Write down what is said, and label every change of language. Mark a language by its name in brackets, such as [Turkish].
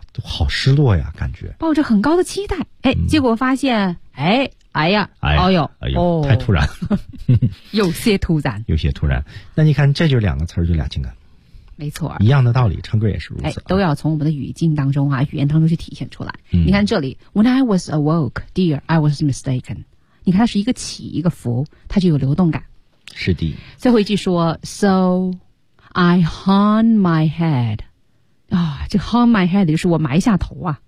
[Chinese] 哎、好失落呀，感觉抱着很高的期待，哎，结果发现，哎。哎呀，哎呀，哦呦，哎呦，太突然，有些突然，有些突然。那你看，这就两个词儿，就俩情感，没错，一样的道理，唱歌也是如此、啊哎，都要从我们的语境当中啊，语言当中去体现出来。嗯、你看这里 [English] ，When I was awoke, dear, I was mistaken。 [Chinese] 你看，它是一个起，一个伏，它就有流动感。是的。最后一句说 [English] ，So I hung my head。 [Chinese] 啊，这 [English] hung my head [Chinese] 就是我埋下头啊。